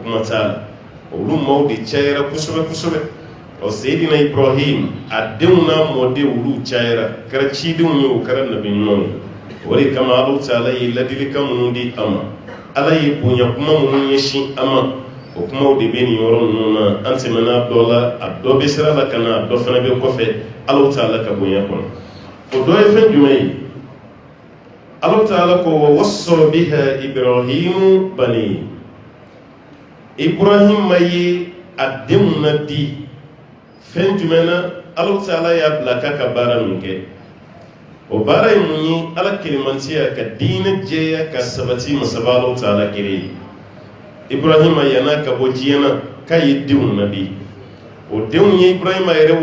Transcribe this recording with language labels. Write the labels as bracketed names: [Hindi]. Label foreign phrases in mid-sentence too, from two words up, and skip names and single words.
[Bambara] kuma t'a la olu maaw de cayara kosɛbɛ kosɛbɛ Seydina Ibrahim a denw n'a mɔdenw olu cayara kɛra cidenw ye o kɛra nabi ɲumanw ye o de kama Alahu Taala ye ladilikan minnu di a ma Ala ye bonya kuma minnu ɲɛsin a ma o kumaw de bɛ nin yɔrɔ ninnu na an tɛmɛna dɔ la a dɔ bɛ sira la ka na a dɔ fana bɛ kɔfɛ Alahu Taala ka bonya kɔnɔ o dɔ ye fɛn jumɛn ye Alahu Taala ko [Arabic] و وصى بها إبراهيم بني [Bambara] Ibrahim ye a denw na di fɛn jumɛn na Alahu Taala y'a bila k'a ka baara min kɛ o baara ye mun ye Ala kelemantiya ka diinɛ jɛya ka sabati masaba Alahu Taala kelen ye Ibrahima yan'a ka bɔ diɲɛ na k'a ye denw na di o denw ye Ibrahima yɛrɛ